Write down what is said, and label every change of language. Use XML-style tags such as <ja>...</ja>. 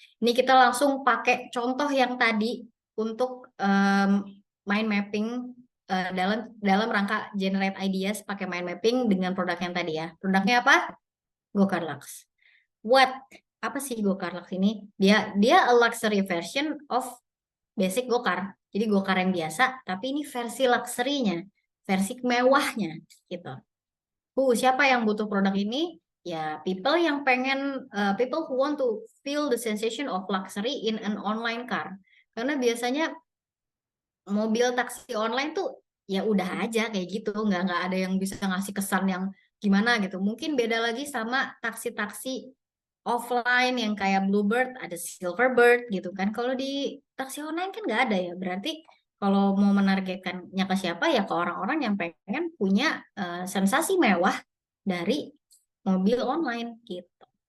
<id>Ini kita langsung pakai contoh yang tadi untuk mind mapping dalam rangka</id> <en>generate ideas</en> <id>pakai mind mapping dengan produk yang tadi ya. Produknya apa? Go-Kart Lux. What? Apa sih Go-Kart Lux ini? Dia</id> <en>a luxury version of basic go-kart.</en> <id>Jadi go-kart yang biasa, tapi ini versi luxury-nya, versi mewahnya gitu. Siapa yang butuh produk ini?</id> <en>Ya, people</en> <id>yang pengen,</id> <en>people who want to feel the sensation of luxury in an online car.</en> <id>Karena biasanya mobil taksi online tuh ya udah aja kayak gitu, nggak ada yang bisa ngasih kesan yang gimana gitu. Mungkin beda lagi sama taksi-taksi offline yang kayak Bluebird, ada Silverbird gitu kan. Kalau di taksi online kan nggak ada ya. Berarti kalau mau menargetkannya ke siapa ya ke orang-orang yang pengen punya sensasi mewah dari mobil online gitu.</id>